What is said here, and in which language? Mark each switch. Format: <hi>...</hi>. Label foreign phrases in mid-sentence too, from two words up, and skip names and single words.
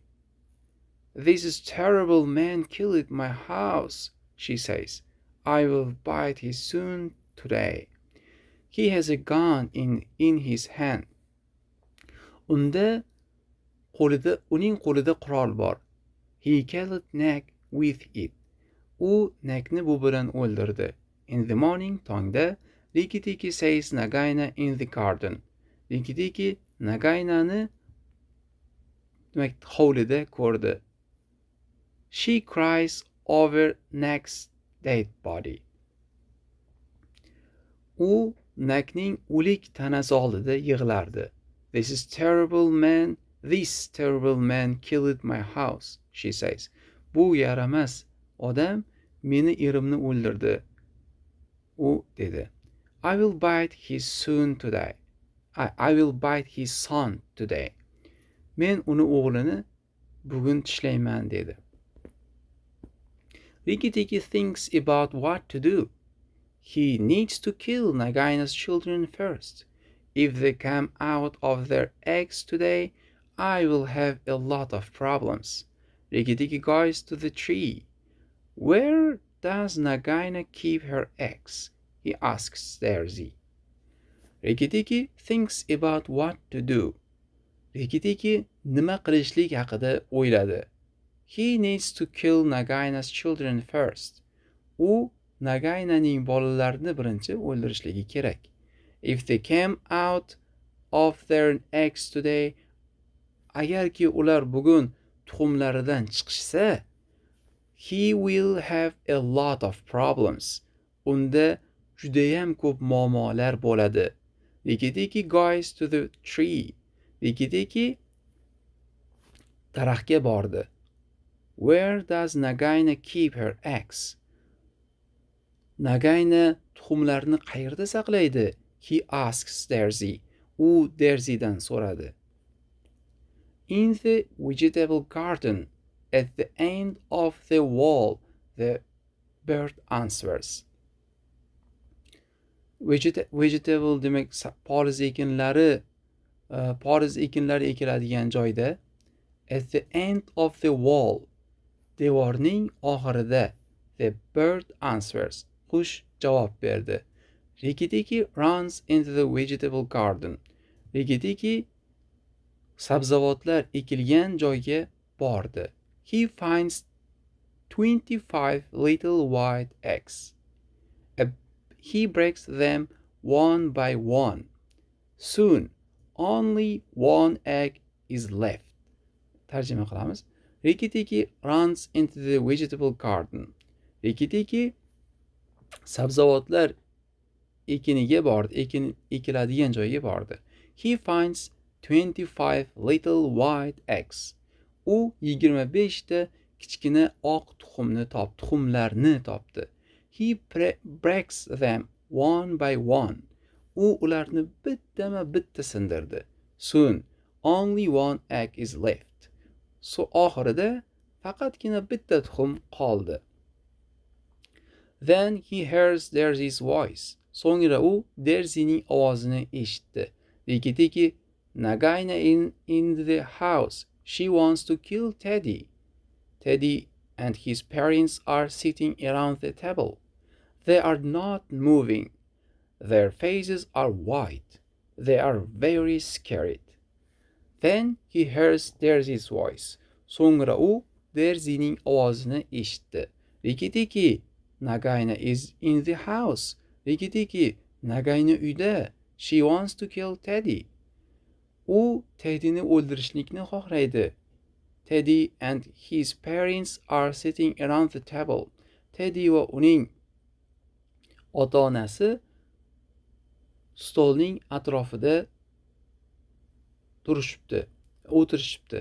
<en>This terrible man killed my house, she says. I will bite his son today. He has a gun in his hand.</en> <uz>Uning qo'lida qurol bor.</uz> <en>He killed Nick with it.</en> <uz>U Nickni bu bilan o'ldirdi.</uz> <en>In the morning, tongda, Riki says Nagaina in the garden.</en> <uz>Riki Nagainani demak hovlida ko'rdi.</uz> <en>She cries over Nick's dead body.</en> <uz>U Nickning o'lik tanasi oldida yig'lardi.</uz> <en>This terrible man killed my house, she says.</en> <uz>Bu yaramas odam meni erimni o'ldirdi. U dedi.</uz> <en>I will bite his son today.</en> <uz>Men uni o'g'lini bugun tishlayman dedi.</uz> <en>Riki thinks about what to do. He needs to kill Nagaina's children first. If they come out of their eggs today, I will have a lot of problems. Riki goes to the tree. Where does Nagaina keep her eggs? He asks Daisy. Riki thinks about what to do.</en> <uz>Riki nima qilishlik haqida o'yladi.</uz> <en>He needs to kill Nagaina's children first.</en> <uz>U Nagainaning bolalarini birinchi o'ldirishligi kerak.</uz> <en>If they came out of their eggs today,</en> <uz>agarki ular bugun tuxumlaridan chiqishsa,</uz> <en>he will have a lot of problems.</en> <uz>Unda judayam ko'p muammolar bo'ladi.</uz> <en>Riki goes to the tree.</en> <uz>Riki daraxtga bordi.</uz> <en>Where does Nagaina keep her eggs?</en> <uz>Nagaina tuxumlarini qayerda saqlaydi?</uz> <en>He asks Daisy.</en> <uz>U Daisydan so'radi.</uz> <en>In the vegetable garden, at the end of the wall, the bird answers.</en> <uz>Vegetable demak poliz ekinlari ekiladigan joyda,</uz> <en>at the end of the wall,</en> <uz>devorning oxirida,</uz> <en>the bird answers.</en> <uz>Qush javob berdi.</uz> <en>Riki runs into the vegetable garden.</en> <uz>Riki sabzavotlar ekilgan joyga bordi.</uz> <en>He finds 25 little white eggs. He breaks them one by one. Soon, only one egg is left.</en> <uz>Tarjima qilamiz.</uz> <en>Riki runs into the vegetable garden.</en> <uz>Riki sabzavotlar ekiniga bordi, ekiladigan joyga bordi.</uz> <en>He finds 25 little white eggs.</en> <uz>U 25 ta kichkina oq tuxumlarni topdi.</uz> <en>He breaks them one by one.</en> <uz>U ularni bittama bitta sindirdi.</uz> <en>Soon, only one egg is left.</en> <uz>Oxirida faqatgina bitta tuxum qoldi.</uz> <en>Then he hears Darcy's voice.</en> <uz>So'ngra u Darcy'ning ovozini eshitdi.</uz> <en>Riki Nagaina in the house. She wants to kill Teddy. Teddy and his parents are sitting around the table. They are not moving. Their faces are white. They are very scared. Then he hears Darcy's voice.</en> <uz>So'ngra u Darcy'ning ovozini eshitdi.</uz> <en>Riki Nagaina is in the house.</en> <uz>Riki Nagaina uyda.</uz> <en>She wants to kill Teddy.</en> <uz>U Teddyni o'ldirishlikni xohlaydi.</uz> <en>Teddy and his parents are sitting around the table.</en> <uz>Teddy va uning ota-onasi stolning atrofida o'tirishibdi.</uz>